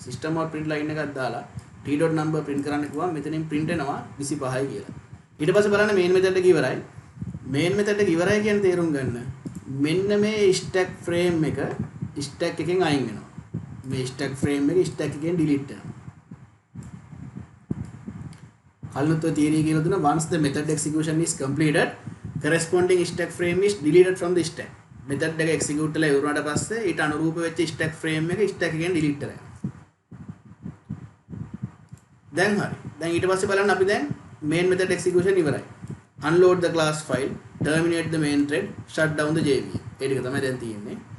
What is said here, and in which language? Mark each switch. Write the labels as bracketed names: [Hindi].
[Sinhala] system out print line එකක් දාලා t.number print කරන්න කිව්වම මෙතනින් print වෙනවා 25යි කියලා. ඊට පස්සේ බලන්න main method එක ඉවරයි. main method එක ඉවරයි කියන තේරුම් ගන්න. මෙන්න මේ stack frame එක stack එකෙන් අයින් වෙනවා. මේ stack frame එක stack එකෙන් delete වෙනවා. කලිනුත් ඔය theory කියලා දුන්නා [English] once the method execution is completed corresponding stack frame is deleted from the stack. [Sinhala] method එක execute කරලා ඉවරනට පස්සේ ඊට අනුරූප වෙච්ච stack frame එක stack එකෙන් delete කරලා යනවා. දැන් හරි. දැන් ඊට පස්සේ බලන්න අපි දැන් main method execution ඉවරයි. [English] unload the class file, terminate the main thread, shut down the JVM. [Sinhala] ඒ ටික තමයි දැන් තියෙන්නේ.